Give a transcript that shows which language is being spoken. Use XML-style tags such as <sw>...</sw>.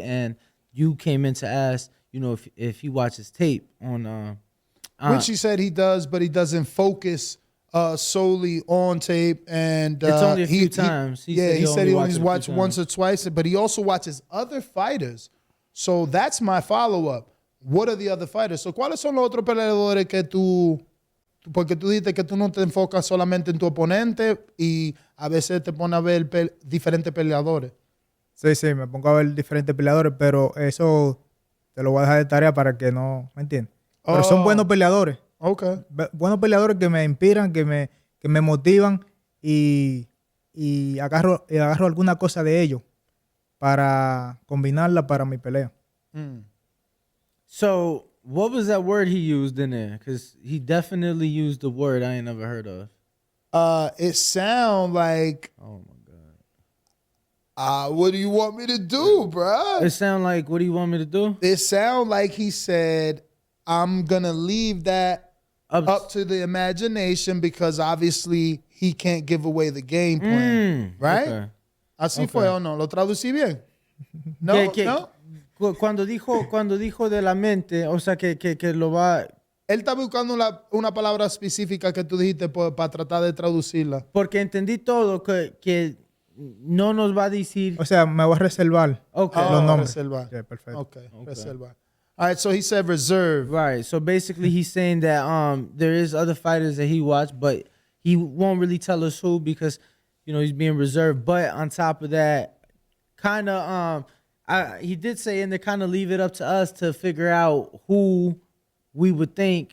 <en>And you came in to ask, if he watches tape on. Which he said he does, but he doesn't focus solely on tape. And it's only a few times. He said he only watched once or twice, but he also watches other fighters. So that's my follow-up. What are the other fighters?</en> <es>So, ¿cuáles son los otros peleadores que tú... Porque tú dijiste que tú no te enfocas solamente en tu oponente y a veces te pones a ver diferentes peleadores. Sí, me pongo a ver diferentes peleadores, pero eso te lo voy a dejar de tarea para que no... ¿Me entiendes? Pero son buenos peleadores.</es> <en>Okay.</en> <es>Buenos peleadores que me inspiran, que me motivan y agarro alguna cosa de ellos para combinarla para mi pelea.</es> <en>So, what was that word he used in there? Because he definitely used a word I ain't never heard of. It sound like... Oh, my God. What do you want me to do, bruh? It sound like, what do you want me to do? It sound like he said, I'm going to leave that up to the imagination because obviously he can't give away the game plan. Right? Okay.</en> <es>Así fue o no? ¿Lo traducí bien? No, no. Cuando dijo de la mente, o sea, que lo va... Él está buscando una palabra específica que tú dijiste para tratar de traducirla. Porque entendí todo, que no nos va a decir... O sea, me voy a reservar los nombres. Reservar.</es> <en>Yeah, perfecto. Okay. Reservar. All right, so he said reserve. Right, so basically he's saying that there is other fighters that he watched, but he won't really tell us who because, he's being reserved. But on top of that, kind of... he did say, and they kind of leave it up to us to figure out who we would think.</en>